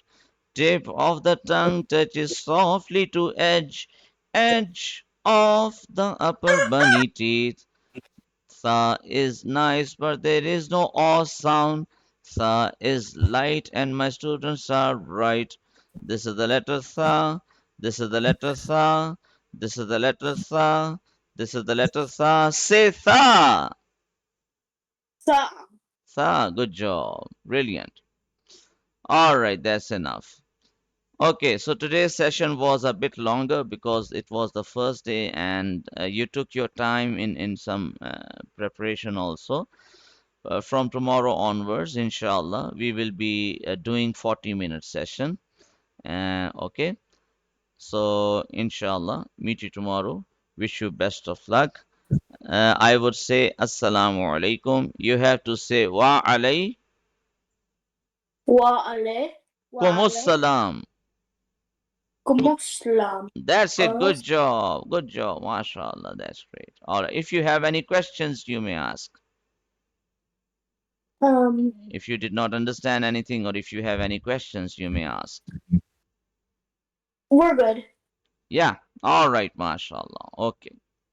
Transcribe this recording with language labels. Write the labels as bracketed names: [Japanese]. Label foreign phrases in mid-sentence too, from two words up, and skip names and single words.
[English] Tip of the tongue touches softly to edge of the upper bunny teeth. Tha is nice, but there is no aw sound. Tha is light, and my students are right. This is the letter Tha. This is the letter Tha. This is the letter Tha. This is the letter Tha. Say Tha. Sa. Tha. Good job. Brilliant. All right, that's enough. Okay, so today's session was a bit longer because it was the first day and you took your time in some preparation also. From tomorrow onwards, inshallah, we will be doing 40-minute session. Okay, so inshallah, meet you tomorrow. Wish you best of luck. I would say [Arabic] السلام عليكم. [English] You have to say [Arabic] وعليكم و ألف. و ألف. assalam. Muslim. [English] That's it. Us. Good job. Good job. MashaAllah. That's great. All right. If you have any questions, you may ask. Um, If you did not understand anything or if you have any questions, you may ask. we're good. Yeah. All right. MashaAllah. Okay.